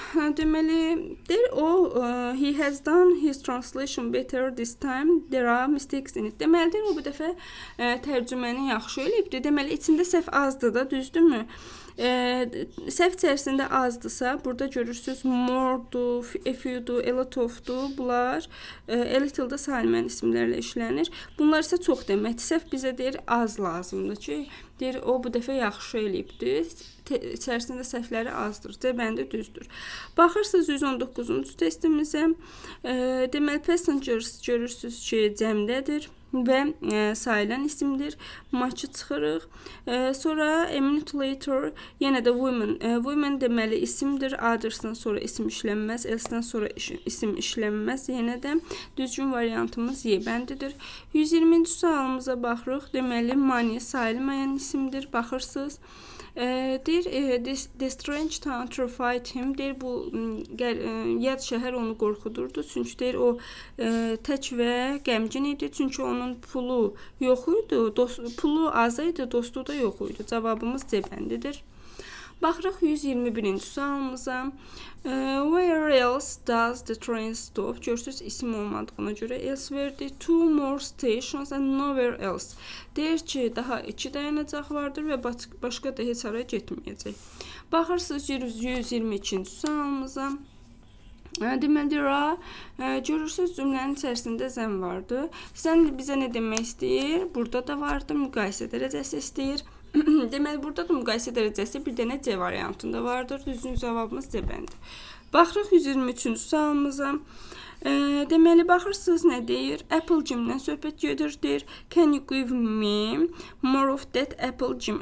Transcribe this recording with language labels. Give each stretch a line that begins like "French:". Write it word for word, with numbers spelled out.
English: Deməli, there o uh, he has done his translation better this time. There are mistakes in it.
Azerbaijani: Deməli, o bu dəfə e, tərcüməni yaxşı eləyibdi. Deməli, içində səhv azdır da, düzdürmü? E, səhv içərisində azdısa, burada görürsüz more-du, a few-du, a lot of-du. Bunlar e, a little-da sayılmayan isimlərlə işlənir. Bunlar isə çox deməkdir. Səhv bizə deyir az lazımdır ki, deyir o bu dəfə yaxşı eləyibdi. İçərisində səhvləri azdır. C bəndi düzdür. Baxırsınız yüz on doqquzuncu testimizə. E, deməli passengers görürsüz ki, cəmdədir və e, sayılan isimdir. Match-ı çıxırıq. E, sonra a minute later yenə də women. E, women deməli isimdir. Others'dan sonra isim işlənməz. Else'dən sonra iş, isim işlənməz. Yenə də düzgün variantımız Y bəndidir. yüz iyirminci sualımıza baxırıq. Deməli money sayılmayan isimdir. Baxırsınız.
English: E, deyir e, this, this strange town terrified him.
Azerbaijani: Deyir bu gəl, e, yad şəhər onu qorxudurdu. Çünki deyir o e, tək və qəmgin idi. Çünki onun pulu yox idi. Dost, pulu az idi, dostu da yox idi. Cavabımız C bəndidir. Baxırıq yüz iyirmi birinci sualımıza.
English: E, where else does the train stop?
Azerbaijani: Görürsüz isim olmadığına görə
English: elsewhere, two more stations and nowhere else.
Azerbaijani: Deyir ki, daha iki dayanacaq vardır və başqa da heç hara getməyəcək. Baxırsınız yüz iyirmi ikinci sualımıza. Deməli, there are, görürsünüz cümlənin içərisində zəm vardır. Sən bizə nə demək istəyir? Burada da vardır, müqayisə dərəcəsi istəyir. Deməli, burada da müqayisə dərəcəsi bir dənə C variantında vardır. Düzgün cavabımız C bəndidir. Baxırıq yüz iyirmi üçüncü sualımıza. E, deməli, baxırsınız nə deyir? Apple Jim'dən söhbət gedir, deyir.
English: Can you give me more of that Apple Jim?